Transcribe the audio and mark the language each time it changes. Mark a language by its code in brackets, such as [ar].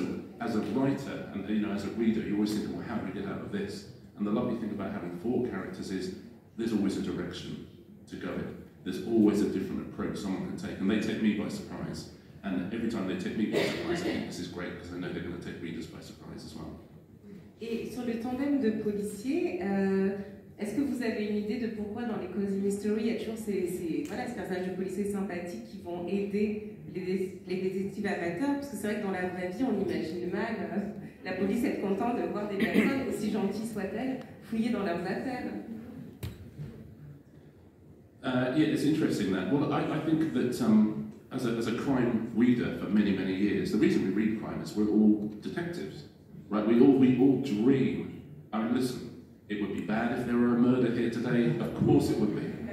[en] So as a writer and as a reader, you always think, well, how do we get out of this? And the lovely thing about having 4 characters is there's always a direction to go in. There's always a different approach someone can take, and they take me by surprise. And every time they take me by surprise, I think this is great because I know they're going to take readers by surprise as well. [fr] Et sur le tandem de policiers, est-ce que vous avez une idée de pourquoi dans les Cozy Mystery, il y a toujours ces personnages de policiers sympathiques qui vont aider les détectives amateurs? Parce que c'est vrai que dans la vraie vie, on imagine mal la police être contente de voir des personnes, aussi gentilles soient-elles, fouiller dans leurs affaires. [en] Yeah, it's interesting that. Well, I think that as a crime reader for many, many years, the reason we read crime is we're all detectives, right? We all dream. I mean, listen. It would be bad if there were a murder here today. Of course it would be.